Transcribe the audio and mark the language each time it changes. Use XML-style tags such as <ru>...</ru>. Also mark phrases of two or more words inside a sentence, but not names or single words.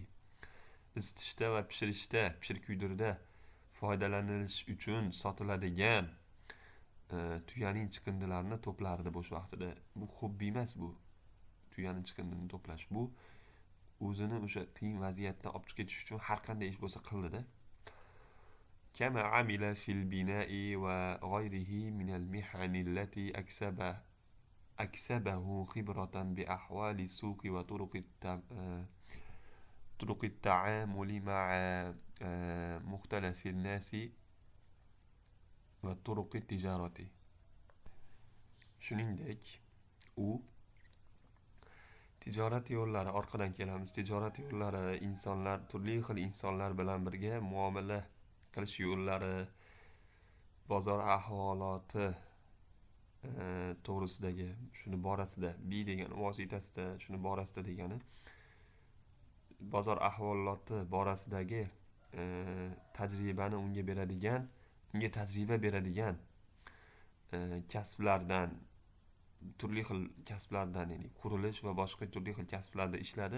<uz>Isitishda va pishirishda, pishir kuydirda foydalanish uchun sotiladigan tuyaning chiqindilarini to'plardi bo'sh vaqtida. Bu hobbi emas bu. Tuyaning chiqindini to'plash bu o'zini o'sha qiyin vaziyatdan olib chiqish uchun har qanday ish bo'lsa qildida.</uz> <ar>كما عمل في البناء وغيره من المهن التي أكسبه خبرة بأحوال السوق و طرق التعامل مع مختلف الناس وطرق التجارة.</ar> <uz>Shuningdek, u tijorat yo'llari, orqadan kelamiz, tijorat yo'llari, insonlar, turli xil insonlar bilan birga muomala qilish yo'llari, bozor ahvoloti to'g'risidagi, shuni borasida, bi degan vositasida, shuni borasida degani bozor ahvoloti borasidagi tajribani unga tajriba beradigan kasblardan, turli xil kasblardan, ya'ni qurilish va boshqa turli xil kasblarda ishladi.</uz>